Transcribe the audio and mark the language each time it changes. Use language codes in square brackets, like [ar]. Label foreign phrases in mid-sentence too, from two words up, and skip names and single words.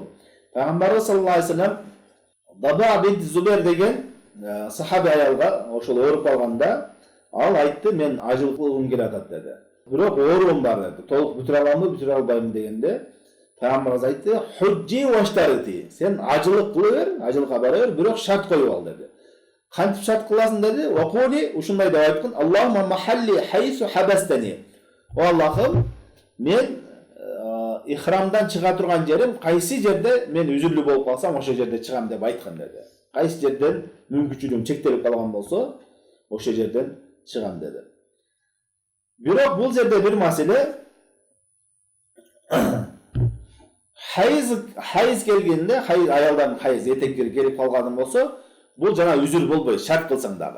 [ky] Пайгамбарыбыз [ar] صلى الله عليه وسلم [ky] Даба бинт Зубер деген сахаби аялга ошол ооруп калганда, ал айтты, мен ажыл кылгым келатат деди. Бирок ооруум бар деди. Толук бүтүрө аламбы, бүтүрө албайм дегенде, Пайгамбарыбыз айтты, [ar] "حجي واشترطي". [ky] Сен ажылык кыла бер, ажылыкка бара бер, бирок шарт коюп ал деди. Кантип шарт кыласың деди? Вакули, ушундай деп айткан, [ar] "اللهم محلي حيث حبستني". [ky] О Аллахым, мен ихрамдан чыга турган жерим кайсы жерде мен үзүрлүү болуп калсам, ошол жерде чыгам деп айткан деди. Кайсы жерден мүмкүнчүлүгүм чектелип калган болсо, ошол жерден чыгам деди. Бирок бул жерде бир маселе, хайыз келгенде, аялдардын хайыз этеккери келип калган болсо, бул жана үзүр болбойт, шарт кылсаң дагы.